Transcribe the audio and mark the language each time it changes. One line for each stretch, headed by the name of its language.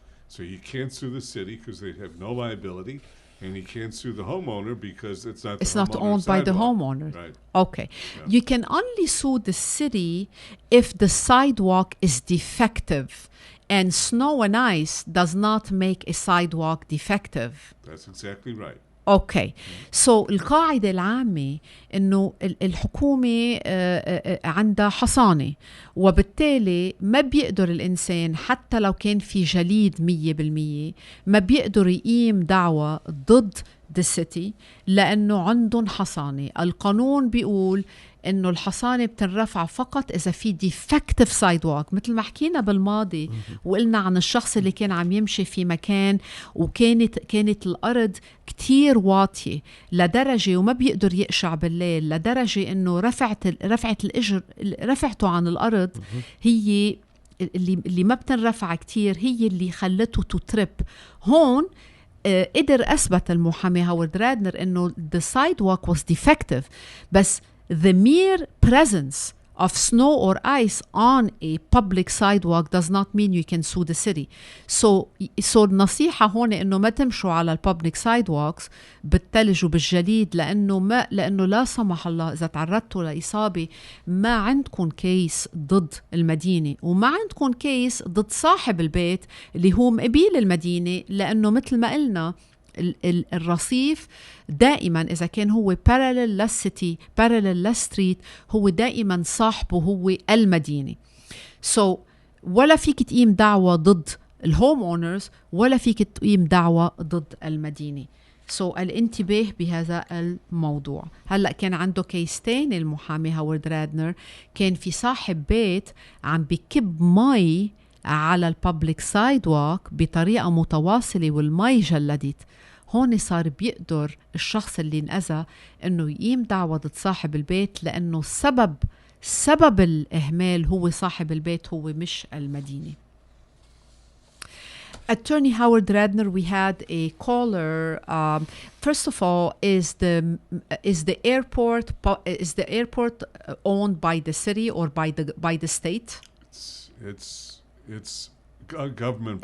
English: So you can't sue the city because they have no liability, and you can't sue the homeowner because it's not owned by the homeowner. Right. Okay. Yeah. You can only sue the city if the sidewalk is defective, and snow and ice does not make a sidewalk defective. That's exactly right.
Arabic: اوكي سو القاعدة العامة انه الحكومة عندها حصانة، وبالتالي ما بيقدر الانسان حتى لو كان في جليد 100% ما بيقدر يقيم دعوة ضد the city لانه عندهم حصانة. القانون بيقول انه الحصانة بتنرفع فقط اذا في
English: defective sidewalk،
Arabic: مثل ما حكينا بالماضي وقلنا عن الشخص اللي كان عم يمشي في مكان وكانت الارض كتير واطية لدرجة وما بيقدر يقشع بالليل، لدرجة انه رفعته عن الارض هي اللي ما بتنرفع كتير، هي اللي خلته تترب. هون قدر أثبت المحامي هاورد رادنر إنه
English: the sidewalk was defective، بس the mere presence of snow or ice on a public sidewalk does not mean you can sue the city.
Arabic: So النصيحة هون إنه ما تمشوا على public sidewalks بالثلج وبالجليد، لأنه لا سمح الله إذا تعرضتوا لإصابة ما عندكم كيس ضد المدينة وما عندكم كيس ضد صاحب البيت اللي هو مقبيل المدينة، لأنه مثل ما قلنا الرصيف دائما إذا كان هو parallel للسيتي parallel للستريت هو دائما صاحبه هو المدينة. So ولا فيك تقيم دعوة ضد الهوم اونرز ولا فيك تقيم دعوة ضد المدينة. So الانتباه بهذا الموضوع. هلأ كان عنده كيس تاني المحامي هوارد رادنر، كان في صاحب بيت عم بكب مي على البابليك سايد واك بطريقة متواصلة والمي جلدت. هون صار بيقدر الشخص اللي انأذى انه يقيم دعوة ضد صاحب البيت لأنه سبب الإهمال هو صاحب البيت هو مش المدينة.
English: Attorney Howard Radner, we had a caller. First of all, is the airport owned by the city or by the state? It's government.